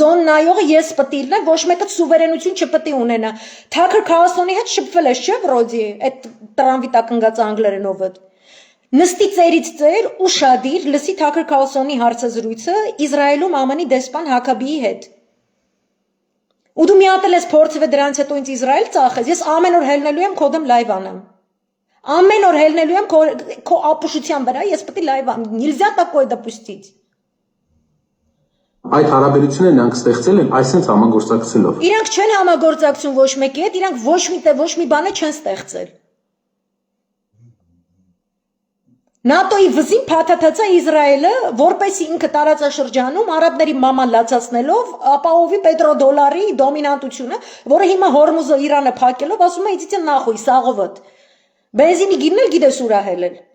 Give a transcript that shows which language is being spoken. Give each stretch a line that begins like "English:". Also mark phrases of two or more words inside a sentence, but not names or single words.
Armenian: զոն նայողը ես պտի լինեմ, ոչ մեկը սուվերենություն չպտի ունենա։ Թաքր Քարլսոնի հետ շփվել ես, չէ՞ վրոդի, այդ տրամվի տակ ընկած անգլերենովը։ Նստի ծերից ծեր ու շադիր, լսի Թաքր Քարլսոնի հարցազրույցը Իսրայելում ԱՄՆ-ի դեսպան Հակաբիի հետ։ Ու դու մի հատ ես փորձվել դրանից հետո ինձ Իսրայել ծախես, ես ամեն օր հելնելու եմ քո դեմ լայվ անեմ։ Ամեն օր հելնելու եմ քո ապուշության վրա, ես պետք է լայվ անեմ։
Russian: Нельзя такое допустить։
Armenian: Այդ հարաբերությունները նրանք ստեղծել են այսպես համագործակցելով։ Իրանք չեն համագործակցում ոչ մեկի հետ, իրանք ոչ մի բանը չեն ստեղծել։ ՆԱՏՕ-ի վզին փաթաթացա Իսրայելը, որպեսի ինքը տարածաշրջանում արաբների մաման լացացնելով ապահովի պետրոդոլարի դոմինանտությունը, որը հիմա Հորմուզը Իրանը փակելով ասում է
Russian: идите нахуй
Armenian: սաղովդ։ Բենզինի գինն գիտես ուրա հելել։